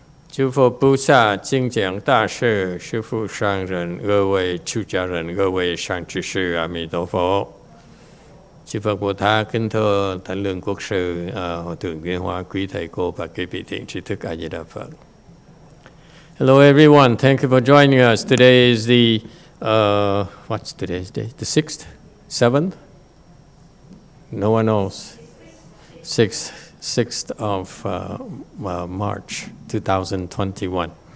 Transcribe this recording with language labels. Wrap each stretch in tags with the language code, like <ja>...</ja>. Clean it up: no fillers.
<zh>诸佛菩萨经讲大事，师父上人，各位出家人，各位善知识，阿弥陀佛。</zh> <vi>Chư Phật Bồ Tát kính thưa Thánh Lương Quốc sư, Hòa thượng YongHua, quý thầy cô và quý vị thiện tri thức A Di Đà Phật.</vi> <en>Hello everyone, thank you for joining us. Today is the what's today's day? The 6th, 7th? No one knows. 6th of March 2021.</en>